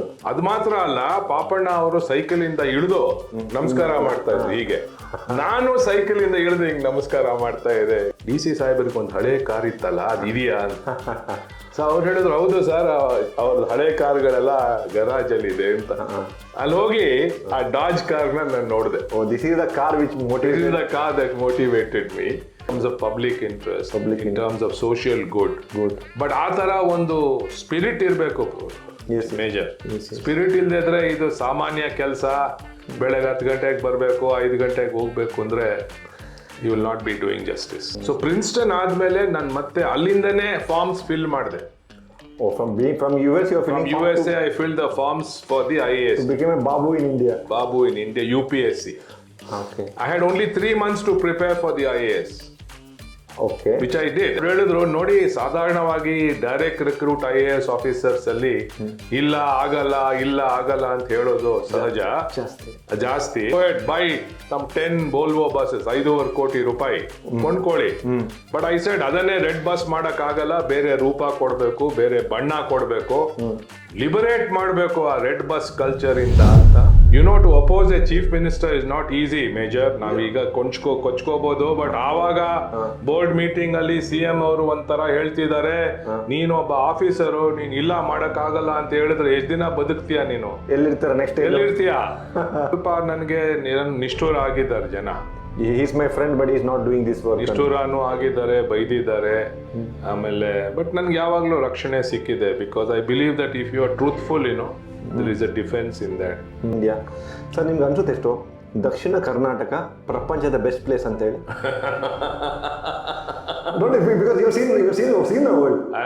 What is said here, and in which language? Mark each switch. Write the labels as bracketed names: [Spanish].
[Kannada] ಅದು ಮಾತ್ರ ಅಲ್ಲ, ಪಾಪಣ್ಣ ಅವರು ಸೈಕಲ್ ಇಂದ ಇಳಿದು ನಮಸ್ಕಾರ ಮಾಡ್ತಾ ಇದ್ರು ಹೀಗೆ. ನಾನು ಸೈಕಲ್ ಇಂದ ಇಳಿದು ಹಿಂಗ್ ನಮಸ್ಕಾರ ಮಾಡ್ತಾ ಇದ್ದೆ. DC ಸಾಹೇಬರಿಗೆ ಒಂದು ಹಳೆ ಕಾರ್ ಇತ್ತಲ್ಲ, ಅದು ಇದೆಯಾ ಅಂತ. ಸೊ ಅವ್ರು ಹೇಳಿದ್ರು, ಹೌದು ಸರ್, ಅವ್ರದ್ದು ಹಳೆ ಕಾರ್ಗಳೆಲ್ಲ ಗರಾಜ್ ಅಲ್ಲಿ ಇದೆ ಅಂತ. ಅಲ್ಲಿ ಹೋಗಿ ಆ ಡಾಜ್ ಕಾರ್ನ ನಾನು ನೋಡಿದೆ. [English] This is the car which motivated me terms of public interest, in terms of social good. [Kannada] But ಆ ತರ ಒಂದು ಸ್ಪಿರಿಟ್ ಇರಬೇಕು ಮೇಜರ್. ಸ್ಪಿರಿಟ್ ಇಲ್ಲದೆ ಇದ್ರೆ ಇದು ಸಾಮಾನ್ಯ ಕೆಲಸ. ಬೆಳಗ್ಗೆ 10 ಗಂಟೆಗೆ ಬರಬೇಕು, 5 ಗಂಟೆಗೆ ಹೋಗ್ಬೇಕು ಅಂದ್ರೆ [English] You will not be doing justice. [Kannada] So Princeton ಆದ್ಮೇಲೆ ನಾನು ಮತ್ತೆ ಅಲ್ಲಿಂದನೇ ಫಾರ್ಮ್ಸ್ ಫಿಲ್ ಮಾಡಿದೆ. [English] From USA I filled the forms for the IAS. You became a Babu in India. UPSC. Okay. I had only 3 months to prepare for the IAS. Okay. Which I did. [Kannada] ಹೇಳಿದ್ರು, ನೋಡಿ ಸಾಧಾರಣವಾಗಿ direct recruit IAS officers ಅಲ್ಲಿ ಇಲ್ಲ ಆಗಲ್ಲ ಅಂತ ಹೇಳೋದು ಸಹಜ, ಜಾಸ್ತಿ. ಬೈ ಸಮ್ 10 Volvo buses, 5.5 ಕೋಟಿ ರೂಪಾಯಿ ಕೊಂಡ್ಕೊಳ್ಳಿ. [English] but I said [Kannada] ಅದನ್ನೇ ರೆಡ್ ಬಸ್ ಮಾಡಕ್ ಆಗಲ್ಲ, ಬೇರೆ ರೂಪ ಕೊಡ್ಬೇಕು, ಬೇರೆ ಬಣ್ಣ ಕೊಡ್ಬೇಕು, ಲಿಬರೇಟ್ ಮಾಡಬೇಕು ಆ ರೆಡ್ ಬಸ್ ಕಲ್ಚರ್ ಇಂದ ಅಂತ. [English] To oppose a chief minister is not easy major. [Kannada] ನಾವೀಗ ಕೊಚ್ಕೋಬಹುದು, ಬಟ್ ಆವಾಗ ಬೋರ್ಡ್ ಮೀಟಿಂಗ್ ಅಲ್ಲಿ CM ಅವರು ಒಂಥರ ಹೇಳ್ತಿದ್ದಾರೆ, ನೀನೊಬ್ಬ ಆಫೀಸರು, ನೀನ್ ಇಲ್ಲ ಮಾಡಕ್ ಆಗಲ್ಲ ಅಂತ ಹೇಳಿದ್ರೆ ಎಷ್ಟ್ ದಿನ ಬದುಕ್ತೀಯ ನೀನು? ಎಲ್ಲಿರ್ತೀಯ? ಸ್ವಲ್ಪ ನನಗೆ ನಿಷ್ಠೂರ ಆಗಿದ್ದಾರೆ ಜನ. [English] He is my friend, but he is not doing this work. [Kannada] ನಿಷ್ಠೂರನೂ ಆಗಿದ್ದಾರೆ, ಬೈದಿದ್ದಾರೆ. ಆಮೇಲೆ ಬಟ್ ನನ್ಗೆ ಯಾವಾಗ್ಲೂ ರಕ್ಷಣೆ ಸಿಕ್ಕಿದೆ. [English] Because I believe that if you are truthful, there is a defense in that. India. [Kannada] Sir, ನಿಮ್ಗೆ ಅನ್ಸುತ್ತೆ ಎಷ್ಟು ದಕ್ಷಿಣ ಕರ್ನಾಟಕ ಪ್ರಪಂಚದ ಬೆಸ್ಟ್ ಪ್ಲೇಸ್ ಅಂತ ಹೇಳಿ? [English] Because you've seen the world.